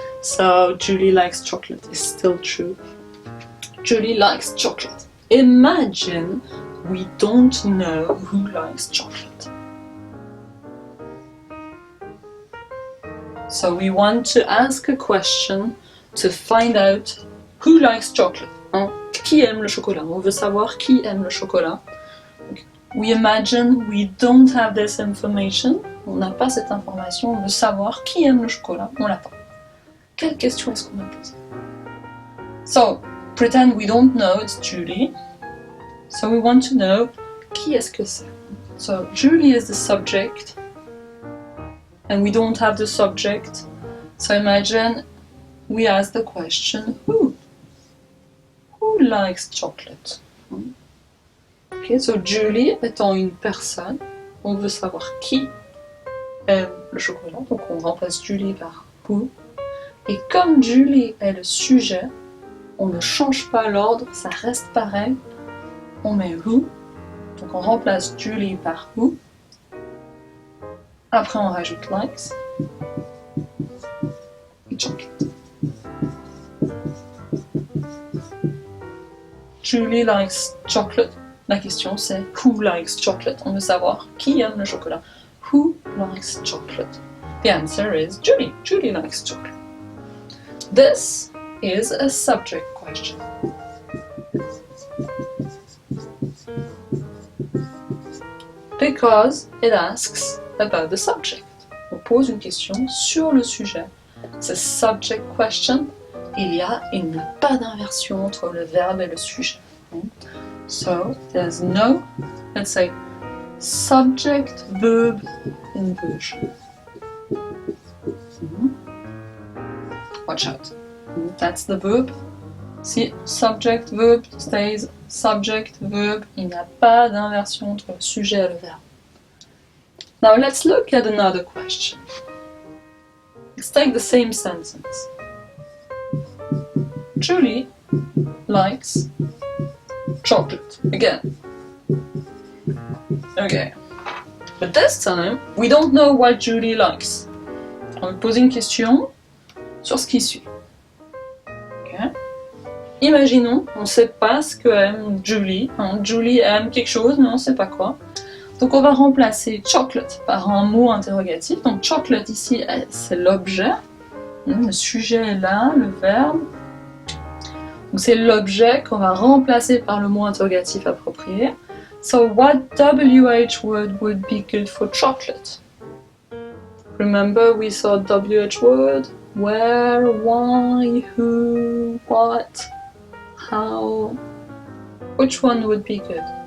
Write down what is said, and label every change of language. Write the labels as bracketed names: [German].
[English] So Julie likes chocolate is still true. Julie likes chocolate. Imagine we don't know who likes chocolate. So we want to ask a question to find out who likes chocolate. [French] Hein? Qui aime le chocolat? On veut savoir qui aime le chocolat. [English] We imagine we don't have this information. [French] On n'a pas cette information. On veut savoir qui aime le chocolat. On l'a pas. Quelle question est-ce qu'on va poser? [English] So, pretend we don't know, it's Julie. So we want to know [French] qui est-ce que c'est. [English] So Julie is the subject and we don't have the subject. So imagine we ask the question who? Who likes chocolate? [French] Okay, so Julie étant une personne, on veut savoir qui aime le chocolat. Donc on remplace Julie par who. Et comme Julie est le sujet, on ne change pas l'ordre, ça reste pareil. On met who, donc on remplace Julie par who. Après on rajoute likes et chocolate. [English] Julie likes chocolate. [French] La question c'est [English] who likes chocolate. [French] On veut savoir qui aime le chocolat. [English] Who likes chocolate? The answer is Julie. Julie likes chocolate. This is a subject question. Because it asks about the subject. [French] On pose une question sur le sujet. C'est subject question. Il n'y a pas d'inversion entre le verbe et le sujet. [English] So there's no, let's say, subject verb inversion. Watch out. That's the verb. [French] Si [English] subject verb stays subject verb, [French] il n'y a pas d'inversion entre le sujet et le verbe. [English] Now let's look at another question. Let's take the same sentence. Julie likes chocolate. Again. Okay. But this time, we don't know what Julie likes. [French] On va poser une question sur ce qui suit. Okay. Imaginons, on ne sait pas ce que aime Julie. Julie aime quelque chose, mais on ne sait pas quoi. Donc on va remplacer chocolate par un mot interrogatif. Donc chocolate ici, c'est l'objet. Le sujet est là, le verbe. Donc c'est l'objet qu'on va remplacer par le mot interrogatif approprié. [English] So what WH word would be good for chocolate? Remember we saw WH word? Where, why, who, what, how? Which one would be good?